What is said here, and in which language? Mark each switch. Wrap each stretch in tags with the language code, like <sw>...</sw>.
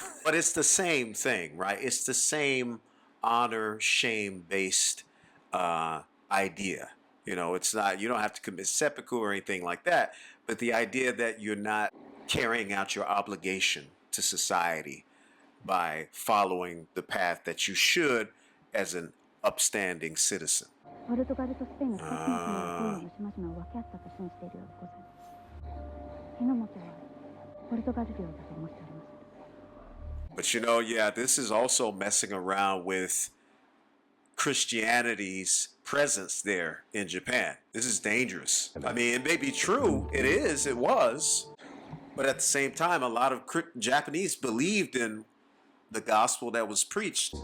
<en>But it's the same thing, right? It's the same honor, shame-based idea. It's not, you don't have to commit seppuku or anything like that, but the idea that you're not carrying out your obligation to society by following the path that you should as an upstanding citizen.</en> <ja>ポルトガルとスペインの2つの国は東洋の島々を分け合ったと信じているようでございます。日の本はポルトガル領だと申しております。</ja> <en>But yeah, this is also messing around with Christianity's presence there in Japan. This is dangerous. I mean, it may be true. It was. But at the same time, a lot of Japanese believed in the gospel that was preached.</en>